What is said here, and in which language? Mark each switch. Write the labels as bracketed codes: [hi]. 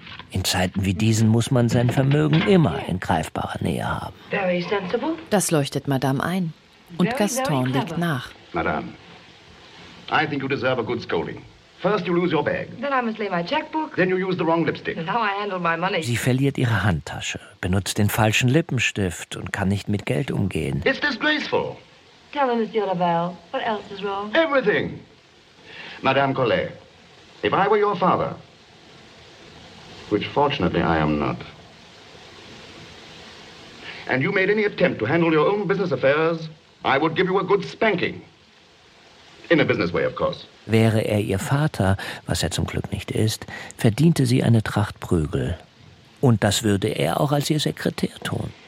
[de] In Zeiten wie diesen muss man sein Vermögen immer in greifbarer Nähe haben. [en] Very sensible. [de] Das leuchtet Madame ein. Und Gaston legt nach. [en] Madame, I think you deserve a good scolding. First you lose your bag. Then I mislay my checkbook. Then you use the wrong lipstick. Now I handle my money. [de] Sie verliert ihre Handtasche, benutzt den falschen Lippenstift und kann nicht mit Geld umgehen. [en] It's disgraceful. Tell me, Monsieur Lavelle, what else is wrong? Everything. Madame Collet, if I were your father, which fortunately I am not, and you made any attempt to handle your own business affairs, I would give you a good spanking. In a business way, of course. [de] Wäre er ihr Vater, was er zum Glück nicht ist, verdiente sie eine Tracht Prügel. Und das würde er auch als ihr Sekretär tun.